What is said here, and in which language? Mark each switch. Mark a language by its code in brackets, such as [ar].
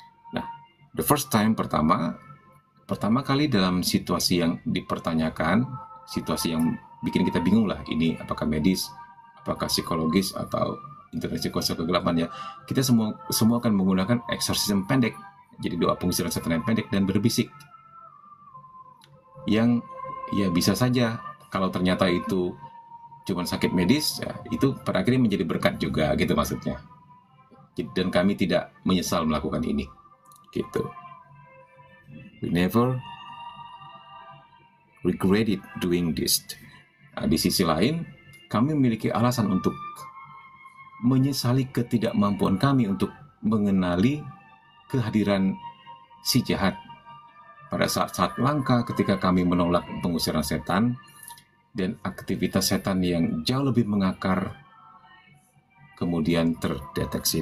[id] Nah, [en] the first time, [id] pertama kali dalam situasi yang dipertanyakan, situasi yang bikin kita bingung lah, ini apakah medis, apakah psikologis, atau intervensi kuasa kegelapan, ya, kita semua akan menggunakan eksorsisme pendek, jadi doa pengusiran setan yang pendek dan berbisik, yang ya bisa saja kalau ternyata itu cuma sakit medis, ya, itu pada akhirnya menjadi berkat juga, gitu maksudnya. Dan kami tidak menyesal melakukan ini, gitu. [en] We never regretted doing this. [id] Nah, di sisi lain, kami memiliki alasan untuk menyesali ketidakmampuan kami untuk mengenali kehadiran si jahat pada saat-saat langka ketika kami menolak pengusiran setan dan aktivitas setan yang jauh lebih mengakar kemudian terdeteksi.